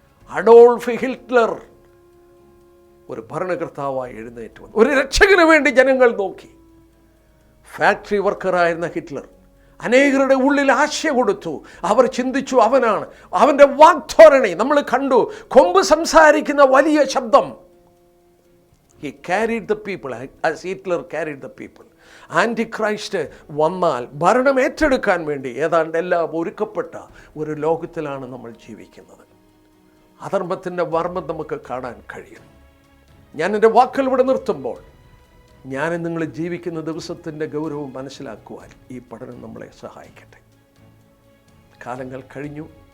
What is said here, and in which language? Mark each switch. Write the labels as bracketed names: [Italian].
[Malayalam] Adolf Hitler ഒരു ഭരണകർത്താവായി എഴുന്നേറ്റ് വന്നു. ഒരു രക്ഷകന് വേണ്ടി ജനങ്ങൾ നോക്കി. ഫാക്ടറി വർക്കറായിരുന്ന ഹിറ്റ്ലർ അനേകരുടെ ഉള്ളിൽ ആശ കൊടുത്തു. അവർ ചിന്തിച്ചു അവനാണ്. അവൻ്റെ വാഗ്ധോരണി നമ്മൾ കണ്ടു, കൊമ്പ് സംസാരിക്കുന്ന വലിയ ശബ്ദം. [English] He carried the people as Hitler carried the people. [Malayalam] ആൻറ്റിക്രൈസ്റ്റ് വന്നാൽ ഭരണം ഏറ്റെടുക്കാൻ വേണ്ടി ഏതാണ്ട് എല്ലാം ഒരുക്കപ്പെട്ട ഒരു ലോകത്തിലാണ് നമ്മൾ ജീവിക്കുന്നത്. അധർമ്മത്തിൻ്റെ വർമ്മം നമുക്ക് കാണാൻ കഴിയും. ഞാൻ എൻ്റെ വാക്കുകൾ ഇവിടെ നിർത്തുമ്പോൾ ഞാൻ നിങ്ങൾ ജീവിക്കുന്ന ദിവസത്തിൻ്റെ ഗൗരവം മനസ്സിലാക്കുവാൻ ഈ പഠനം നമ്മളെ സഹായിക്കട്ടെ. കാലങ്ങൾ കഴിഞ്ഞു.